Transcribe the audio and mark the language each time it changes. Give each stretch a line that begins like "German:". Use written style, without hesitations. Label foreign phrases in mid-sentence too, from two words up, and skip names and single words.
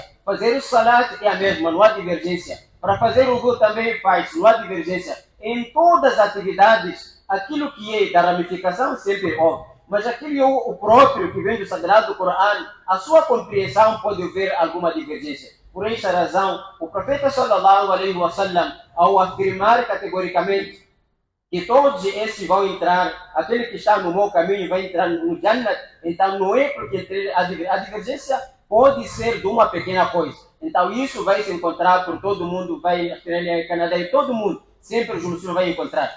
Portuguese: Fazer o Salat é a mesma, não há divergência. Para fazer o Wudu também faz, não há divergência. Em todas as atividades, aquilo que é da ramificação sempre houve. Mas aquele o próprio que vem do Sagrado Corão, a sua compreensão pode haver alguma divergência. Por esta razão, o profeta
Arabic: sallallahu alaihi wasallam,
Portuguese: ao afirmar categoricamente que todos esses vão entrar, aquele que está no mau caminho vai entrar no Jannat, então não é porque a divergência pode ser de uma pequena coisa. Então isso vai se encontrar por todo mundo, vai na Canadá e todo mundo, sempre os muçulmanos vão encontrar.